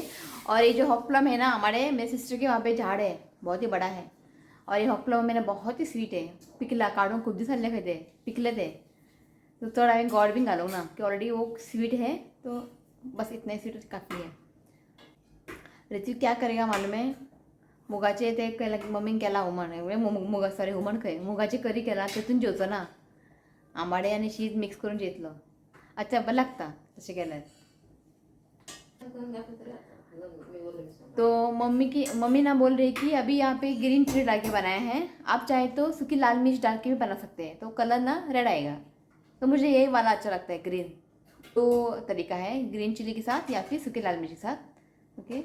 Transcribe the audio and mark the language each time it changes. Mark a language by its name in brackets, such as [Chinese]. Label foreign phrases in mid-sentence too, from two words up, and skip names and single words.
[Hindi] और ये जो हॉक प्लम है ना, हमारे मेरे सिस्टर के वहाँ पे झाड़ है, बहुत ही बड़ा है, और ये हॉक प्लम मेरा बहुत ही स्वीट है। पिकला काड़ों कुछ दिन लेके थे, पिकले थे, तो थोड़ा मैं गॉड भी डालूँ ना कि ऑलरेडी वो स्वीट है, तो बस इतना ही स्वीट काफ़ी है। ऋतिक क्या करेगा मालूम है, [Konkani] मुगाचे ते मम्मी केला हुमण मुगा सॉरी हुमण खंय मुगाची करी केला, तेतून जेवचो ना, आंबाडे आनी शीत मिक्स करून जेतलो। अच्छा बरं लागता तशें केल्यार। [Hindi] तो मम्मी ना बोल रही कि अभी यहाँ पे ग्रीन चिली डाल के बनाया है, आप चाहे तो सूखी लाल मिर्च डाल के भी बना सकते हैं, तो कलर ना रेड आएगा। तो मुझे यही वाला अच्छा लगता है, ग्रीन। तो तरीका है ग्रीन चिली के साथ या फिर सूखी लाल मिर्च के साथ, ओके।